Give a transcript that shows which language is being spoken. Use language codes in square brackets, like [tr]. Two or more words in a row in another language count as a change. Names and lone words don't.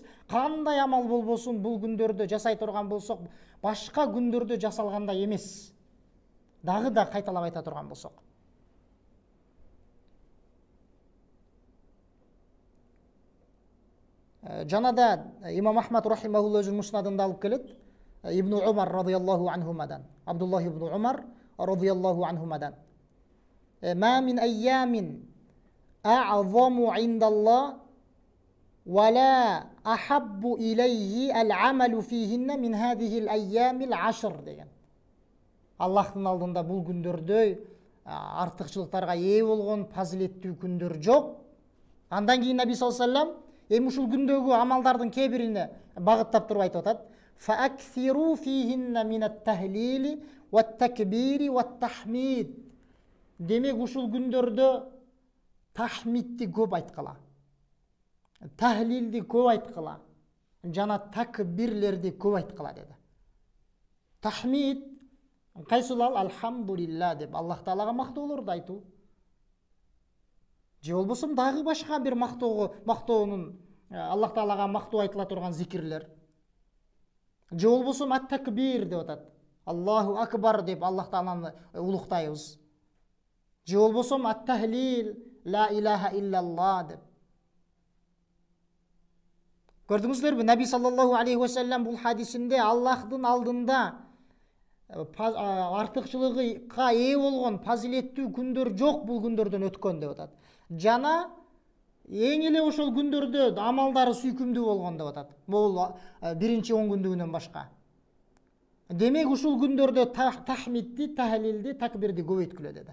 [ky] Кандай амал болбосун бул күндөрдө жасай турган болсок, башка күндөрдө жасалгандай эмес. Дагы да кайталап айта турган болсок. Жанада имам Ахмад рахимахулла өзүнүн муснадында алып келет. Ибн Умар [ar] رضي الله عنهما, [ky] Абдуллах ибн Умар [ar] رضي الله عنهما. ما من أيام أعظم عند الله ولا أحب إليه العمل فيهن من هذه الأيام العشر деген. [ky] Аллахтын алдында бул күндөрдөй артыкчылыктарга ээ болгон фазилеттүү күндөр жок. Андан кийин Наби [ar] صلى الله عليه وسلم [ky] ушул күндөгү амалдардын кээ бирине багыттап туруп айтып атат. [ar] فأكثروا فيهن من التهليل والتكبير والتحميد. [ky] Демек ушул күндөрдө тахмидти көп айткыла, тахлилди көп айткыла, жана такбирлерди көп айткыла деди. Тахмид кайсылал? Алхамдулилла деп Аллах Таалага мактоолорду айтуу. Же болбосо дагы башка бир мактоонун Аллах Таалага мактоо айтыла турган зикирлер. Же болбосо ат-такбир деп атат. [ar] الله أكبر [ky] деп Аллах Тааланы улуктайбыз. Же болбосо ат-тахлил, [ar] لا إله إلا الله деп. [ky] Көрдүңүздөрбү? Наби [ar] صلى الله عليه وسلم [ky] бул хадисинде Аллахтын алдында артыкчылыгына ээ болгон фазилеттүү күндөр жок, бул күндөрдөн өткөн деп атат. Жана эң эле ошол күндөрдө амалдары сүйкүмдүү болгон деп атат. Бул биринчи 10 күндүгүнөн башка. Демек ушул күндөрдө тахмидди, тахлилди, такбирди көбөйткүлө деди.